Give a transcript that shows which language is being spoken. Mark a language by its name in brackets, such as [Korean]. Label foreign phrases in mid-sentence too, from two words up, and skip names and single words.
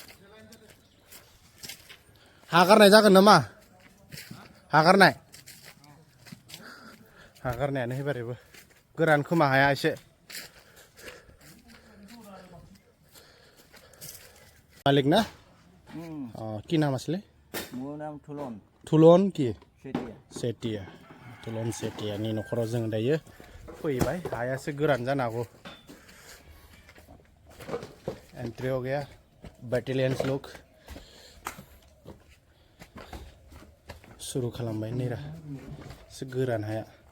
[Bodo] हागारनाय जागोन नामा हागारनायानो एबारैबो गोरान खोमा हाया एसे मालिक ना [Assamese] কি নাম আছিলে মোৰ নাম থুলন থুলন কি सेटिया [Bodo] थुलन सेटियानि न'खराव जों दायो फैबाय हायासो गोरान जानो हागौ [Hindi] एंट्री हो गया बैटेलियंस लोग शुरू [Bodo] खालामबाय नैरा एसे गोरान हाया